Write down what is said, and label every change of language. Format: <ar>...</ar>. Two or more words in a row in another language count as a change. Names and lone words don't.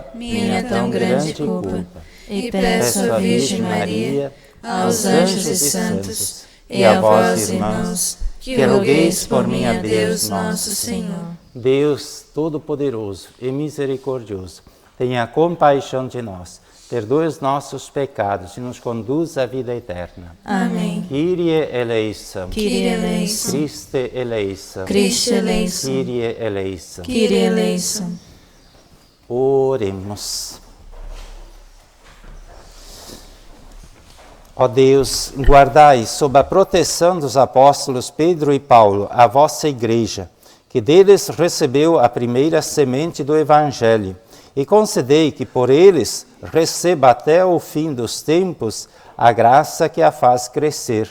<pt>minha tão grande culpa, e peço à Virgem Maria, aos anjos e santos, e a vós, irmãos, que rogueis por mim a Deus nosso Senhor. Deus Todo-Poderoso e Misericordioso, tenha compaixão de nós, perdoe os nossos pecados e nos conduz à vida eterna. Amém.</pt> <el>Κύριε ἐλέησον. Κύριε ἐλέησον. Χριστὲ ἐλέησον. Χριστὲ ἐλέησον. Κύριε ἐλέησον. Κύριε ἐλέησον.</el> <pt>Oremos. Ó Deus, guardai sob a proteção dos apóstolos Pedro e Paulo a vossa igreja, que deles recebeu a primeira semente do Evangelho, e concedei que por eles receba até o fim dos tempos a graça que a faz crescer.</pt>